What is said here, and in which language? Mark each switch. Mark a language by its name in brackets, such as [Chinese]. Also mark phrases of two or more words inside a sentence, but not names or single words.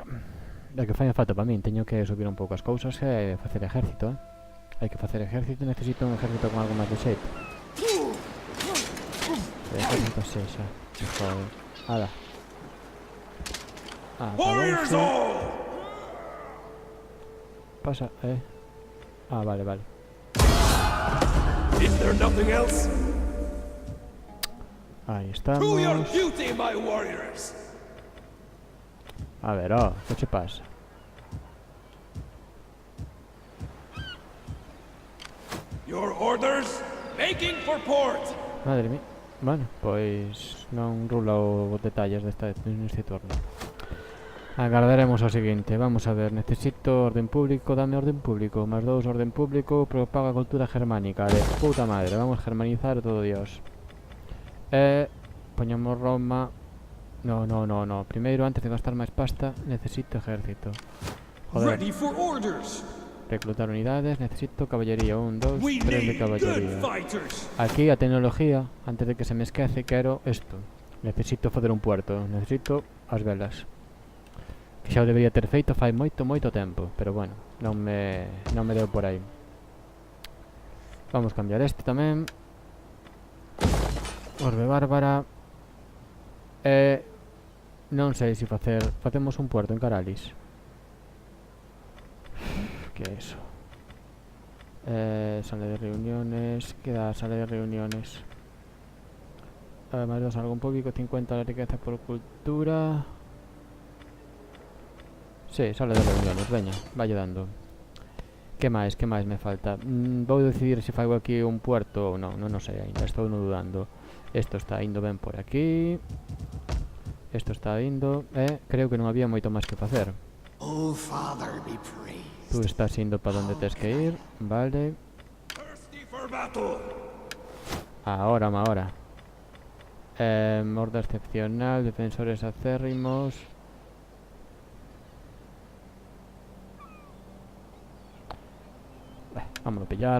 [Galician] É que fai falta para min, teño que subir un pouco as cousas e facer exército, Hai que facer exército, necesito un exército con algo máis de xeito. Exército sexa, joder. Ala. Pasa, vale, vale. [English] Is there nothing else? [Spanish] Ahí estamos. A ver, ¿qué te pasa? [English] Your orders? Making for port. [Spanish] Madre mía. [Galician] Bueno, pois non rulo os detalles neste turno. Agardaremos ao seguinte. [Spanish] Vamos a ver, necesito orden público. Dame orden público, más 2 orden público. Propaga cultura germánica. De puta madre, vamos a germanizar todo Dios. [Galician] Poñamos Roma. No. Primeiro, antes de gastar máis pasta, necesito ejército. Joder. [English] Ready for orders. [Spanish] Reclutar unidades, necesito caballería. 1, 2, 3 de caballería. [Galician] Aquí a tecnología, antes de que se me esquece, quero isto. Necesito fazer un puerto, necesito as velas. Que xa o debería ter feito fai moito tempo, pero bueno, non me deu por aí. Vamos a cambiar este tamén. Orbe bárbara. Non sei se facemos un puerto en Caralis. Que é iso? [Spanish] Sala de reuniones. Queda sala de reuniones. Más 2 algún público, 50 la riqueza por cultura. Sí, sala de reuniones, veña, vaya dando. [Galician] Que máis me falta? Vou decidir se fago aquí un puerto ou non, non sei ainda, estou non dudando. Isto está indo ben por aquí. Isto está indo, creo que non había moito máis que facer. [English] Oh, Father, be praised. [Galician] Tú estás indo para onde tes que ir, vale. [Spanish] Ahora. Horda excepcional, defensores acérrimos. Vamos a pillar.